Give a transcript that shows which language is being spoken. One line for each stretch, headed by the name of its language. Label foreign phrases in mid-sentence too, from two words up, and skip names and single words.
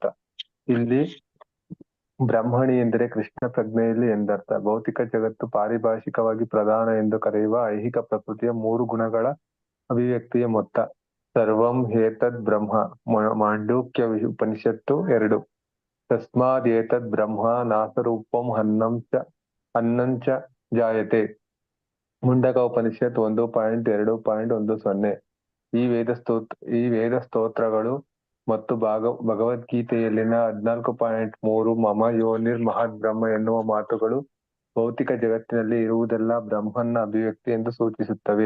Kannada: ಇಲ್ಲಿ ಬ್ರಹ್ಮಣಿ ಎಂದರೆ ಕೃಷ್ಣ ಪ್ರಜ್ಞೆಯಲ್ಲಿ ಎಂದರ್ಥ. ಭೌತಿಕ ಜಗತ್ತು ಪಾರಿಭಾಷಿಕವಾಗಿ ಪ್ರಧಾನ ಎಂದು ಕರೆಯುವ ಐಹಿಕ ಪ್ರಕೃತಿಯ 3 ಗುಣಗಳ ಅಭಿವ್ಯಕ್ತಿಯ ಮೊತ್ತ.
Sanskrit: ಸರ್ವಂ ಹೇತದ್ ಬ್ರಹ್ಮ. ಮಾಂಡೂಕ್ಯ ಉಪನಿಷತ್ತು 2. ತಸ್ಮಾದ್ ಏತದ್ ಬ್ರಹ್ಮ ನಾಸರೂಪಂ ಅನ್ನಂಚ ಜಾಯತೆ. ಮುಂಡಕ ಉಪನಿಷತ್ 1.2.10.
Kannada: ಈ ವೇದ ಸ್ತೋತ್ರಗಳು ಮತ್ತು ಭಗವದ್ಗೀತೆಯಲ್ಲಿನ 14.3
Sanskrit: ಮಮ ಯೋನಿರ್ ಮಹದ್ ಬ್ರಹ್ಮ
Kannada: ಎನ್ನುವ ಮಾತುಗಳು ಭೌತಿಕ ಜಗತ್ತಿನಲ್ಲಿ ಇರುವುದೆಲ್ಲ ಬ್ರಹ್ಮನ ಅಭಿವ್ಯಕ್ತಿ ಎಂದು ಸೂಚಿಸುತ್ತವೆ.